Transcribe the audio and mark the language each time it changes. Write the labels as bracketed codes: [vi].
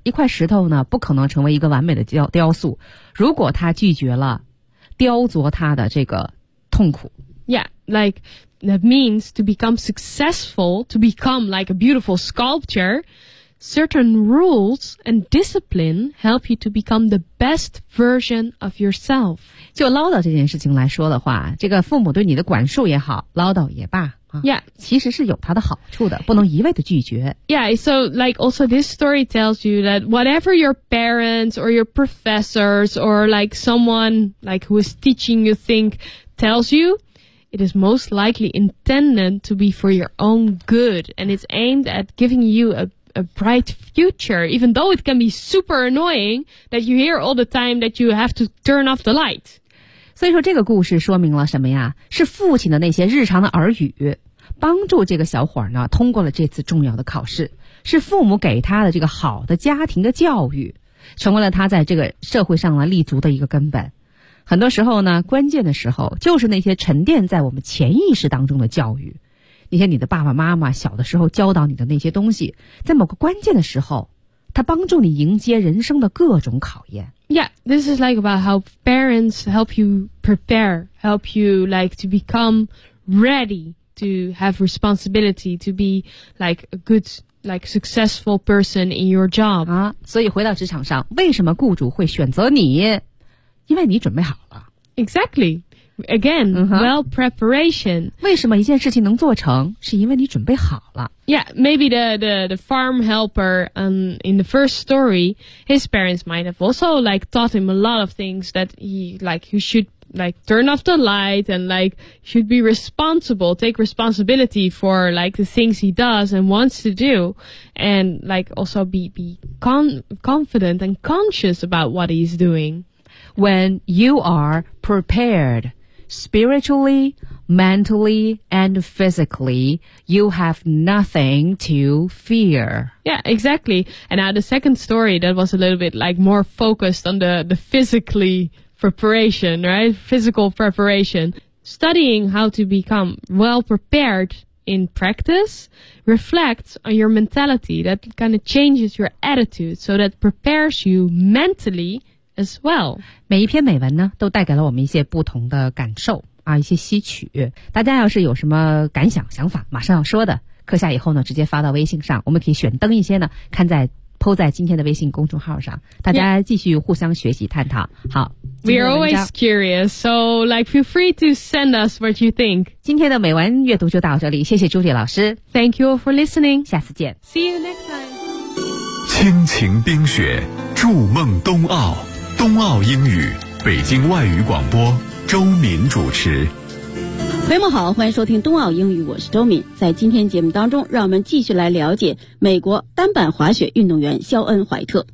[zh] 一块石头呢，不可能成为一个完美的雕塑，如果它拒绝了雕琢它的这个痛苦。 [en] Yeah, like, that means to become successful, to become like a beautiful sculpture, certain rules and discipline help you to become the best version of yourself. [zh] 就唠叨这件事情来说的话，这个父母对你的管束也好，唠叨也罢。 [en] Yeah, [zh] 其实是有它的好处的，不能一味的拒绝。 [en] Yeah, so like also this story tells you that whatever your parents or your professors or like someone like who is teaching you think tells you, it is most likely intended to be for your own good and it's aimed at giving you a bright future, even though it can be super annoying that you hear all the time that you have to turn off the light. [zh] 所以说这个故事说明了什么呀？是父亲的那些日常的耳语帮助这个小伙呢通过了这次重要的考试，是父母给他的这个好的家庭的教育成为了他在这个社会上立足的一个根本。很多时候呢，关键的时候就是那些沉淀在我们潜意识当中的教育，那些你的爸爸妈妈小的时候教导你的那些东西，在某个关键的时候他帮助你迎接人生的各种考验。 [en] Yeah, this is like about how parents help you prepare, help you like to become ready to have responsibility, to be like a good, like successful person in your job. [zh] 啊，所以回到职场上，为什么雇主会选择你？因为你准备好了。 [en] Exactly. Again, well preparation. [zh] 为什么一件事情能做成？是因为你准备好了。 [en] Yeah, maybe the farm helper in the first story, his parents might have also like taught him a lot of things that he like he should like turn off the light and like should be responsible, take responsibility for like the things he does and wants to do, and like also be confident and conscious about what he's doing. When you are prepared spiritually, mentally, and physically, you have nothing to fear. Yeah, exactly. And now the second story that was a little bit like more focused on the physically preparation, right? Physical preparation. Studying how to become well prepared in practice reflects on your mentality. That kind of changes your attitude, so that prepares you mentally as well. [zh] 每一篇美文呢都带给了我们一些不同的感受啊，一些吸取。大家要是有什么感想想法马上要说的，课下以后呢直接发到微信上，我们可以选灯一些呢看在po 在今天的微信公众号上，大家继续互相学习探讨。好， [en] We are always curious, so like feel free to send us what you think. [zh] 今天的美文阅读就到这里，谢谢朱莉老师。 [en] Thank you for listening. [zh] 下次见。 [en] See you next time. [zh] 亲情冰雪，筑梦冬奥，冬奥英语，北京外语广播，周敏主持。朋友们好，欢迎收听冬奥英语，我是周敏。在今天节目当中，让我们继续来了解美国单板滑雪运动员肖恩·怀特。